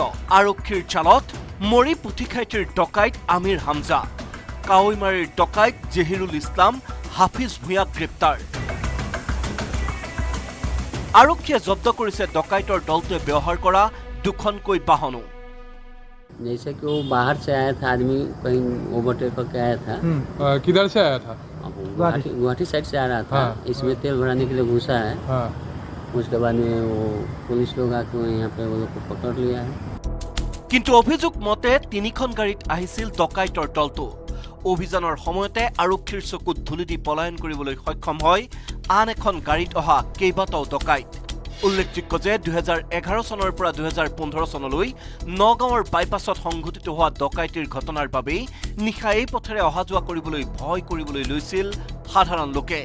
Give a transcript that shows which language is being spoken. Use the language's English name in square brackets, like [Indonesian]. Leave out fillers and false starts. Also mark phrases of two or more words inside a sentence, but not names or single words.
[Assamese] আৰক্ষীৰ জালত মৰি পুথিখাইটিৰ ডকাইত আমিৰ হামজা, কাৱৈমাৰীৰ ডকাইত জহিৰুল ইছলাম, হাফিজ ভূঞাক গ্ৰেপ্তাৰ। আৰক্ষীয়ে জব্দ কৰিছে ডকাইতৰ দলটোৱে ব্যৱহাৰ কৰা 2খনকৈ বাহনো। [Hindi] जैसे कि वो बाहर से आया था आदमी, कहीं ओवरटेक करके आया था। किधर से आया था? गुवाहाटी साइड से आ रहा था। इसमें तेल भराने के लिए घुसा है। उसके बाद में वो पुलिस लोग आके यहाँ पे वो लोग को पकड़ लिया है। [Assamese] কিন্তু অভিযোগ মতে 3খন গাড়ীত আহিছিল ডকাইতৰ দলটো। অভিযানৰ সময়তে আৰক্ষীৰ চকুত ধুলি দি পলায়ন কৰিবলৈ সক্ষম হয় আন এখন গাড়ীত অহা কেইবাটাও ডকাইত। উল্লেখযোগ্য যে 2011 চনৰ পৰা 2015 চনলৈ নগাঁৱৰ বাইপাছত সংঘটিত হোৱা ডকাইতিৰ ঘটনাৰ বাবেই নিশা এই পথেৰে অহা যোৱা কৰিবলৈ ভয় কৰিবলৈ লৈছিল সাধাৰণ লোকে।